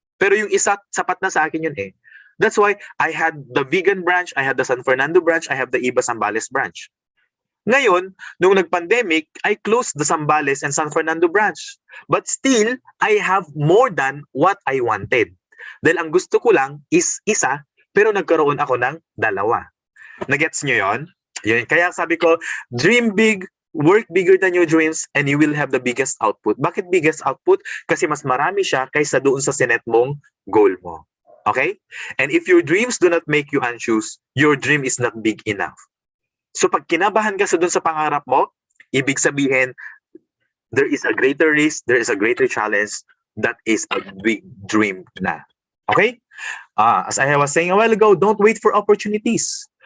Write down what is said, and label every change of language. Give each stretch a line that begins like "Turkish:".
Filipino: Pero yung isa, sapat na sa akin yun eh.
English: That's why I had the vegan branch, I had the San Fernando branch, I have the Iba Zambales branch.
Filipino: Ngayon, nung nag-pandemic,
English: I closed the Zambales and San Fernando branch. But still, I have more than what I wanted.
Filipino: Dahil ang gusto ko lang is isa, pero nagkaroon ako ng dalawa.
English: Nagets
Filipino: nyo yon? Yun. Kaya sabi ko,
English: dream big, work bigger than your dreams, and you will have the biggest output.
Filipino: Bakit
English: biggest output?
Filipino: Kasi mas marami siya kaysa doon sa sinet mong goal mo.
English: Okay? And if your dreams do not make you anxious, your dream is not big enough.
Filipino: So pag kinabahan ka sa doon sa pangarap mo, ibig sabihin,
English: there is a greater risk, there is a greater challenge, that is a big dream na. Okay? As I was saying a while ago, don't wait for opportunities.